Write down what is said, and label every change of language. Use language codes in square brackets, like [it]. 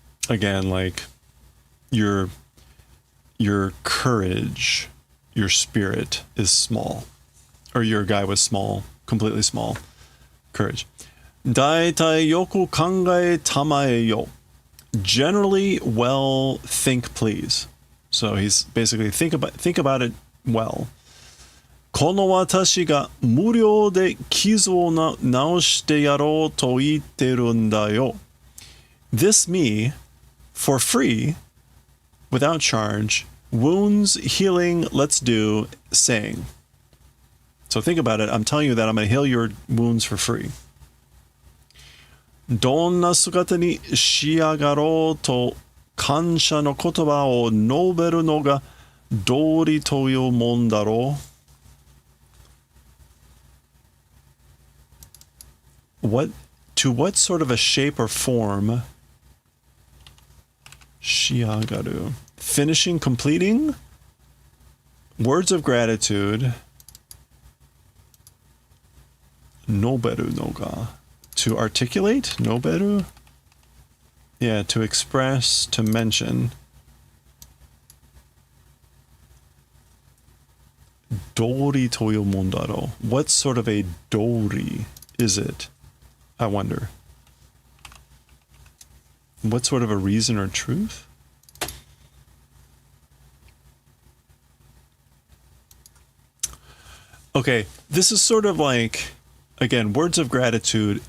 [en] Again, like your courage, your spirit is small, or your guy was small, completely small. Courage. [ja] Daitai yoku kangae tamae yo. [en] Generally, well, think please. So he's basically think about it well. [ja] この私が無料で傷を直してやろうと言ってるんだよ。 [en] This me, for free, without charge, wounds, healing, let's do, saying. So think about it. I'm telling you that I'm going to heal your wounds for free. [ja] どんな姿に仕上がろうと感謝の言葉を述べるのが道理というもんだろう。 [en] To what sort of a shape or form? [ja] 仕上がる. [en] Finishing, completing? Words of gratitude. [ja] 述べるのが. [en] To articulate? [ja] 述べる? [en] Yeah, to express, to mention. [ja] 道理というもんだろう. [en] What sort of a 道理 is it? I wonder. What sort of a reason or truth? Okay, this is sort of like, again, words of gratitude.